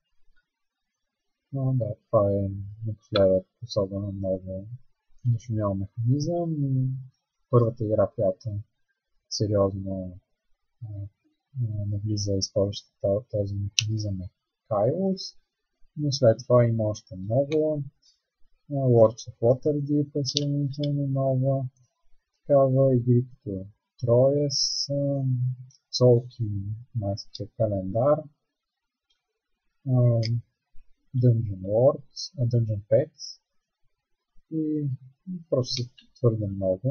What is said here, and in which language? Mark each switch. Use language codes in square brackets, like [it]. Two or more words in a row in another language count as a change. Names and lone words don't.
[bg] Но да, това е напоследък особено много нашумял механизъм. Първата игра, която сериозно навлиза използваща този механизъм е Kairos, но след това има още много. Lords of Waterdeep е сравнително нова такава, игри като Troyes, Tolkien майския календар, Dungeon Lords, Dungeon Pets и просто твърде много.